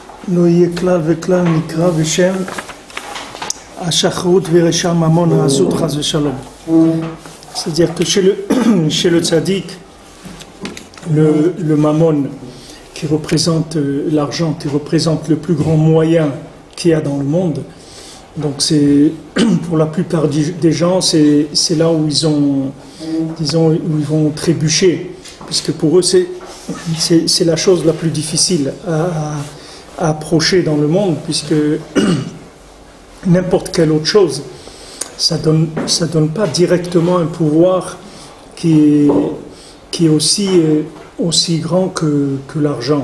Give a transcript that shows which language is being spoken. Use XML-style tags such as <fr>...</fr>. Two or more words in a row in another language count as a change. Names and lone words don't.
<he>לא יהיה כלל וכלל נקרא בשם השחרות ורשע ממון העזות חס ושלום.</he> <fr>C'est-à-dire que chez le tzaddik, le mammon qui représente l'argent, qui représente le plus grand moyen qu'il y a dans le monde, donc c'est pour la plupart des gens, c'est là où où ils vont trébucher, puisque pour eux c'est la chose la plus difficile à approcher dans le monde, puisque n'importe quelle autre chose, ça donne pas directement un pouvoir qui est aussi grand que l'argent.</fr>